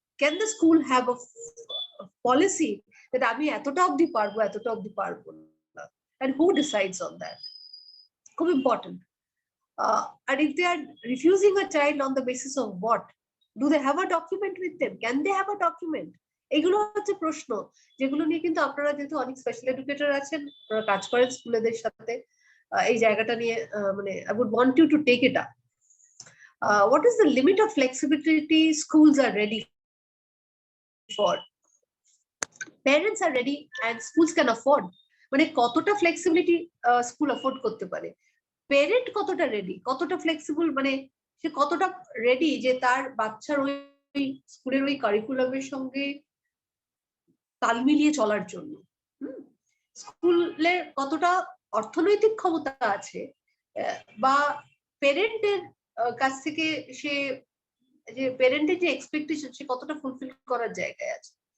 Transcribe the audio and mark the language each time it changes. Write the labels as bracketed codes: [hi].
[en] Can the school have a policy that [bn] আমি এতটা অবধি পারবো, এতটা অবধি পারবো না? [en] And who decides on that? [bn] খুব [en] important. And if they are refusing a child on the basis of what? Do they have a document with them? Can they have a document? [bn] এগুলো হচ্ছে প্রশ্ন যেগুলো নিয়ে কিন্তু আপনারা যেহেতু অনেক স্পেশাল এডুকেটর আছেন, আপনারা কাজ করেন স্কুলেদের সাথে, এই জায়গাটা নিয়ে মানে [en] I would want you to take it up. What is the limit of flexibility schools are ready for? Parents are ready and schools can afford. [bn] মানে কতটা ফ্লেক্সিবিলিটি স্কুল অ্যাফোর্ড করতে পারে, পেরেন্ট কতটা রেডি, কতটা ফ্লেক্সিবল, মানে সে কতটা ready যে তার বাচ্চার ওই স্কুলের ওই কারিকুলামের সঙ্গে তাল মিলিয়ে চলার জন্য। স্কুলের কতটা অর্থনৈতিক ক্ষমতা আছে, বা পেরেন্টের কাছ থেকে সে যে পেরেন্টের যে এক্সপেকটেশন সে কতটা ফুলফিল করার জায়গায় আছে।